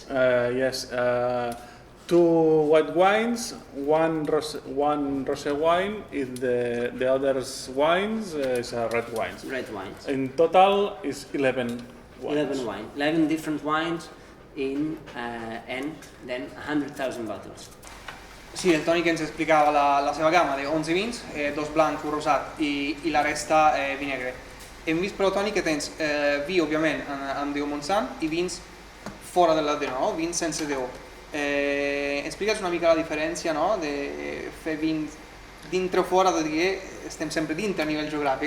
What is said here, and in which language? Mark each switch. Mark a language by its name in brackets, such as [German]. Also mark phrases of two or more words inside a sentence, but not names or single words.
[English] Yes, 2 white wines, one rosé wine, and the others wines is red wines. Red wines. In total is 11 wines. 11 different wines and then 100,000 bottles. [Catalan] Sí, el Toni que ens explicava la seva gamma de 11 vins, 2 blancs, un rosat i la resta vi negre. Hem vist però, Toni, que tens vi, òbviament, amb DO Montsant i vins fora de la DO, no? Vins sense DO. Explica'ns una mica la diferència, no? De fer vins dintre o fora, de dir que estem sempre dintre a nivell geogràfic.